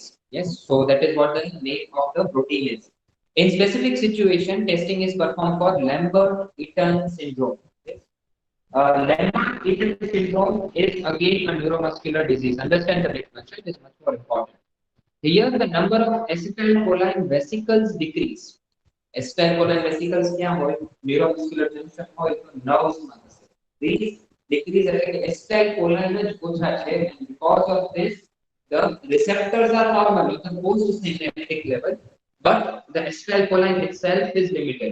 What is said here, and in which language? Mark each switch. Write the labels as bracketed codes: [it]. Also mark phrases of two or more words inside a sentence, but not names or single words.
[en] Yes, so that is what the name of the protein is. In specific situation, testing is performed for Lambert-Eaton syndrome. Yes. Lambert-Eaton syndrome is again a neuromuscular disease. Understand the difference, it is much more important. Here, the number of acetylcholine vesicles decrease. Acetylcholine vesicles [gu] क्या होय? [en] Neuromuscular junction [gu] હોય તો nerves માં થશે. [en] These decrease [gu] એટલે કે acetylcholine જ ઓછા છે, [en] and because of this, the receptors are normal at the post-synaptic level, but the acetylcholine itself is limited.